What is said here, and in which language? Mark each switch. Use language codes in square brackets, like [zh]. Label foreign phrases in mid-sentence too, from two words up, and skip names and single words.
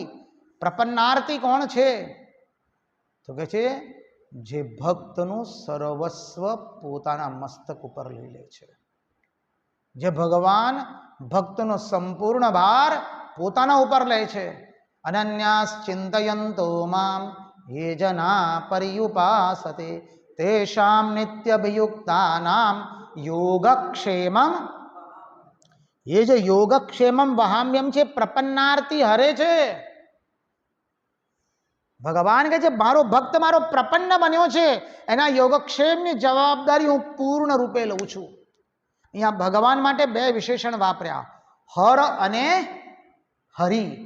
[gu] પ્રપન્નાર્થી કોણ છે? તો કહે છે જે ભક્તનું સર્વસ્વ પોતાના મસ્તક ઉપર લઈ લે છે. જે ભગવાન ભક્તનો સંપૂર્ણ ભાર પોતાના ઉપર લે છે. [sa] અનન્યાસ ચિંતયંતો મામ ये जना पर्युपासते तेषां नित्यभियुक्तानां योगक्षेमम. ये जो योगक्षेमम वहाम्यम [gu] છે પ્રપન્નાર્થી હરે છે. ભગવાન કહે છે મારો ભક્ત મારો પ્રપન્ન બન્યો છે, એના યોગક્ષેમની જવાબદારી હું પૂર્ણ રૂપે લઉં છું. અહીંયા ભગવાન માટે 2 વિશેષણ વાપર્યા, હર અને હરિ.